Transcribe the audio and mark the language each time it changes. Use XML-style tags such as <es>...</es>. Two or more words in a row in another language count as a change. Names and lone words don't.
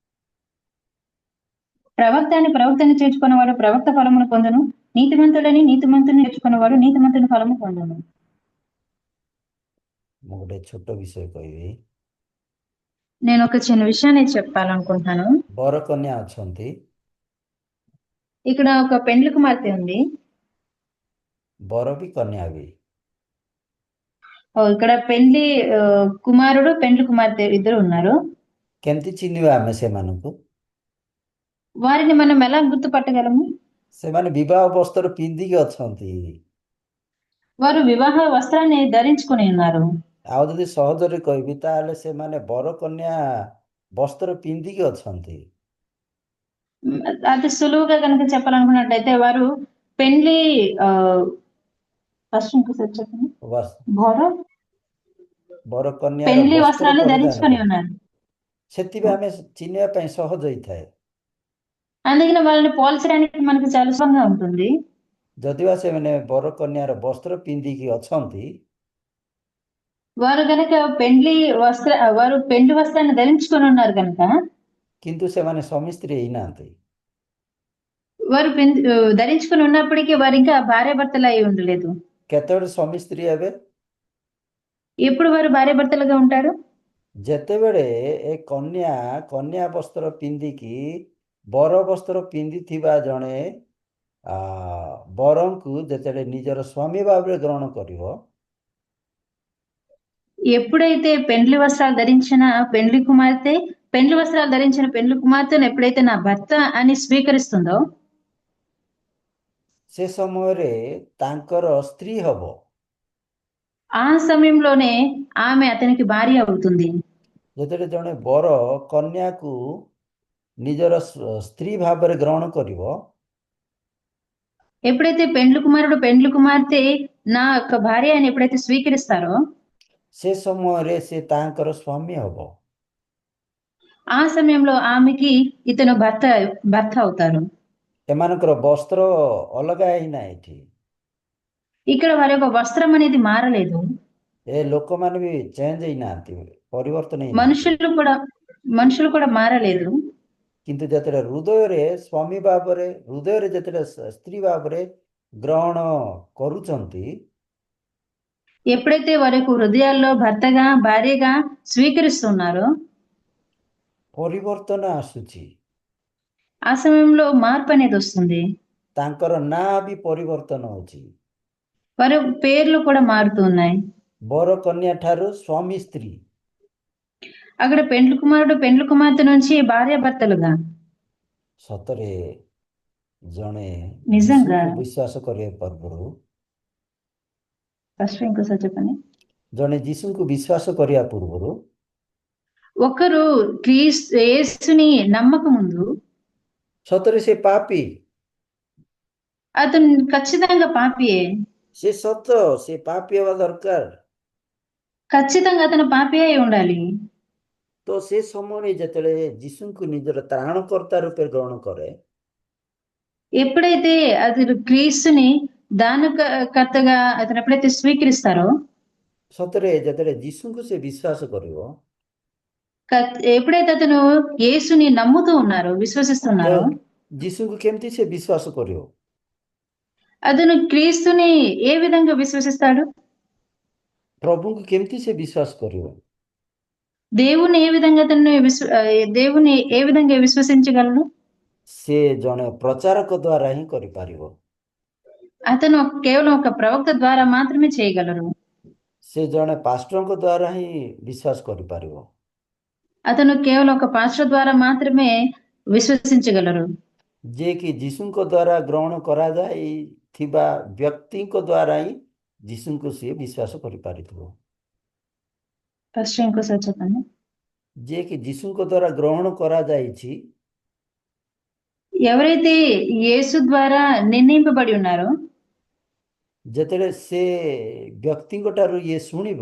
<te>ప్రవక్తని ప్రవక్తని చేర్చుకున్నవాడు ప్రవక్త ఫలమును పొందును, నీతిమంతుడని నీతిమంతుని చేర్చుకున్నవాడు నీతిమంతుని ఫలము పొందును.</te> <or>ମୁଁ ଗୋଟେ ଛୋଟ ବିଷୟ କହିବି।</or> <te>నేను ఒక చిన్న విషయాన్ని చెప్పాలనుకుంటున్నాను.</te> <or>ବରକନ୍ୟା ଅଛନ୍ତି,</or> <te>ఇక్కడ ఒక పెండ్లి కుమార్తె ఉంది,</te> <or>ବର ବି କନ୍ୟା ବି।</or> <te>ఇక్కడ పెండ్లి కుమారుడు పెండ్లి కుమార్తె ఇద్దరు ఉన్నారు.</te> <or>କେମିତି ଚିହ୍ନିବା ଆମେ ସେମାନଙ୍କୁ?</or> <te>వారిని మనం ఎలా గుర్తుపట్టగలము?</te> <or>ସେମାନେ ବିବାହ ବସ୍ତ୍ର ପିନ୍ଧିକି ଅଛନ୍ତି।</or> <te>వారు వివాహ వస్త్రాన్ని ధరించుకుని ఉన్నారు.</te> <or>ଆଉ ଯଦି ସହଜରେ କହିବି ତାହେଲେ ସେମାନେ ବରକନ୍ୟା ବସ୍ତ୍ର ପିନ୍ଧିକି ଅଛନ୍ତି।</or> <te>అతి సులువుగా కనుక చెప్పాలనుకున్నట్లయితే వారు పెండ్లి ఫస్ట్ ఇంకోసారి చెప్పండి.</te> <or>ବରକନ୍ୟାର</or> <te>పెండ్లి</te> <or>ବସ୍ତ୍ର</or> <te>వస్త్రాలు</te> <or>ପରିଧାନ</or> <te>ధరించుకొని</te> <or>କରି,</or> <te>ఉన్నారు.</te> <or>ସେଥିପାଇଁ ଆମେ ଚିହ୍ନିବା ପାଇଁ ସହଜ ହେଇଥାଏ।</or> <te>అందుకని వాళ్ళని పోల్చడానికి మనకు చాలా సులభంగా ఉంటుంది.</te> <or>ଯଦିବା ସେମାନେ ବରକନ୍ୟାର ବସ୍ତ୍ର ପିନ୍ଧିକି ଅଛନ୍ତି,</or> <te>వారు కనుక వారు పెండ్లి వస్త్రాన్ని ధరించుకొని ఉన్నారు కనుక</te> <or>କିନ୍ତୁ ସେମାନେ ସ୍ୱାମୀ ସ୍ତ୍ରୀ ହେଇନାହାନ୍ତି।</or> <te>వారు ధరించుకొని ఉన్నప్పటికీ వారు ఇంకా భార్యాభర్తలు అయి ఉండలేదు.</te> <or>କେତେବେଳେ ସ୍ୱାମୀ ସ୍ତ୍ରୀ ହେବେ?</or> <te>ఎప్పుడు వారు భార్యాభర్తలుగా ఉంటారు?</te> <or>ଯେତେବେଳେ ଏ କନ୍ୟା ବସ୍ତ୍ର ପିନ୍ଧିକି ବର ବସ୍ତ୍ର ପିନ୍ଧିଥିବା ଜଣେ ବରଙ୍କୁ ଯେତେବେଳେ ନିଜର ସ୍ୱାମୀ ଭାବରେ ଗ୍ରହଣ କରିବ,</or> <te>ఎప్పుడైతే పెండ్లి వస్త్రాలు ధరించిన పెండ్లి కుమార్తెను ఎప్పుడైతే నా భర్త అని స్వీకరిస్తుందో</te> <or>ସେ ସମୟରେ ତାଙ୍କର ସ୍ତ୍ରୀ ହବ।</or> <te>ఆ సమయంలోనే ఆమె అతనికి భార్య అవుతుంది.</te> <or>ଯେତେବେଳେ ଜଣେ ବର କନ୍ୟାକୁ ନିଜର ସ୍ତ୍ରୀ ଭାବରେ ଗ୍ରହଣ କରିବ,</or> <te>ఎప్పుడైతే పెండ్లి కుమారుడు పెండ్లి కుమార్తె నా యొక్క భార్య అని ఎప్పుడైతే స్వీకరిస్తారో</te> <or>ସେ ସମୟରେ ସେ ତାଙ୍କର ସ୍ୱାମୀ ହବ।</or> <te>ఆ సమయంలో ఆమెకి ఇతను భర్త అవుతారు.</te> <or>ଏମାନଙ୍କର ବସ୍ତ୍ର ଅଲଗା ହେଇନା ଏଠି।</or> <te>ఇక్కడ వారి యొక్క వస్త్రం అనేది మారలేదు,</te> <or>ଏ ଲୋକମାନେ ବି ଚେଞ୍ଜ ହେଇନାହାନ୍ତି, ପରିବର୍ତ୍ତନ ହେଇନାହାନ୍ତି।</or> <te>మనుషులు కూడా మారలేదు.</te> <or>କିନ୍ତୁ ଯେତେବେଳେ ହୃଦୟରେ ସ୍ୱାମୀ ଭାବରେ, ହୃଦୟରେ ଯେତେବେଳେ ସ୍ତ୍ରୀ ଭାବରେ ଗ୍ରହଣ କରୁଛନ୍ତି,</or> <te>ఎప్పుడైతే వారి యొక్క హృదయాల్లో భర్తగా భార్యగా స్వీకరిస్తున్నారో</te> <or>ପରିବର୍ତ୍ତନ ଆସୁଛି।</or> <te>ఆ సమయంలో మార్పు అనేది వస్తుంది.</te> <or>ତାଙ୍କର ନାଁ ବି ପରିବର୍ତ୍ତନ ହଉଛି।</or> <te>వారి పేర్లు కూడా మారుతూ ఉన్నాయి.</te> <or>ବର କନ୍ୟା ଠାରୁ ସ୍ୱାମୀ ସ୍ତ୍ରୀ,</or> <te>అక్కడ పెండ్లి కుమారుడు పెండ్లి కుమార్తె నుంచి భార్యాభర్తలుగా.</te> <or>ସତରେ ଜଣେ</or> <te>నిజంగా</te> <or>ଯୀଶୁଙ୍କୁ ବିଶ୍ୱାସ କରିବା ପୂର୍ବରୁ,</or> <te>ఫస్ట్ ఇంకోసారి చెప్పండి.</te> <or>ଜଣେ ଯୀଶୁଙ୍କୁ ବିଶ୍ୱାସ କରିବା ପୂର୍ବରୁ</or> <te>ఒకరు యేసుని నమ్మక ముందు</te> <or>ସତରେ ସେ ପାପୀ,</or> <te>అతను ఖచ్చితంగా పాపియే.</te> <or>ସେ ସତ ସେ ପାପୀ ହେବା ଦରକାର।</or> <te>ఖచ్చితంగా అతను పాపి అయి ఉండాలి.</te> <or>ତ ସେ ସମୟରେ ଯେତେବେଳେ ଯୀଶୁଙ୍କୁ ନିଜର ତ୍ରାଣକର୍ତ୍ତା ରୂପେ ଗ୍ରହଣ କରେ,</or> <te>ఎప్పుడైతే అతను క్రీస్తుని దానకర్తగా అతను ఎప్పుడైతే స్వీకరిస్తారో,</te> <or>ସତରେ ଯେତେବେଳେ ଯୀଶୁଙ୍କୁ ସେ ବିଶ୍ୱାସ କରିବ,</or> <te>ఎప్పుడైతే అతను యేసుని నమ్ముతూ ఉన్నారో,</te> <or>ତ</or> <te>విశ్వసిస్తున్నారో,</te> <or>ଯୀଶୁଙ୍କୁ କେମିତି ସେ ବିଶ୍ୱାସ କରିବ?</or> <te>అతను క్రీస్తుని ఏ విధంగా విశ్వసిస్తాడు?</te> <or>ପ୍ରଭୁଙ୍କୁ କେମିତି ସେ ବିଶ୍ୱାସ କରିବ?</or> <te>దేవుని ఏ విధంగా దేవుని ఏ విధంగా విశ్వసించగలడు?</te> <or>ସେ ଜଣେ ପ୍ରଚାରକ ଦ୍ୱାରା ହିଁ କରିପାରିବ।</or> <te>అతను కేవలం ఒక ప్రవక్త ద్వారా మాత్రమే చేయగలరు.</te> <or>ସେ ଜଣେ ପାଷ୍ଟରଙ୍କ ଦ୍ୱାରା ହିଁ ବିଶ୍ୱାସ କରିପାରିବ।</or> <te>అతను కేవలం ఒక పాస్టర్ ద్వారా మాత్రమే విశ్వసించగలరు.</te> <or>ଯିଏକି ଯୀଶୁଙ୍କ ଦ୍ୱାରା ଗ୍ରହଣ କରାଯାଇଥିବା ବ୍ୟକ୍ତିଙ୍କ ଦ୍ୱାରା ହିଁ ଯୀଶୁଙ୍କୁ ସିଏ ବିଶ୍ୱାସ କରିପାରିଥିବ।</or> <te>ఫస్ట్ ఇంకోసారి చెప్పండి.</te> <or>ଯିଏକି ଯୀଶୁଙ୍କ ଦ୍ୱାରା ଗ୍ରହଣ କରାଯାଇଛି,</or> <te>ఎవరైతే యేసు ద్వారా నిర్ణయింపబడి ఉన్నారో,</te> <or>ଯେତେବେଳେ ସେ ବ୍ୟକ୍ତିଙ୍କ ଠାରୁ ଇଏ ଶୁଣିବ,</or>